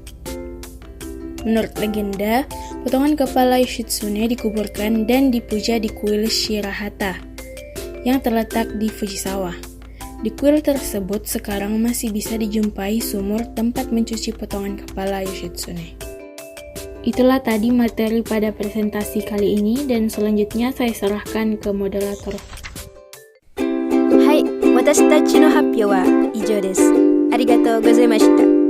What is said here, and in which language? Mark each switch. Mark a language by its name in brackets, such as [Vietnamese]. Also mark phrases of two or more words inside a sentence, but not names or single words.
[Indonesian] Menurut legenda, potongan kepala Yoshitsune dikuburkan dan dipuja di kuil Shirahata yang terletak di Fujisawa. Di kuil tersebut sekarang masih bisa dijumpai sumur tempat mencuci potongan kepala Yoshitsune. Itulah tadi materi pada presentasi kali ini dan selanjutnya saya serahkan ke moderator. [Japanese] はい, 私たちの発表は以上です. ありがとうございました.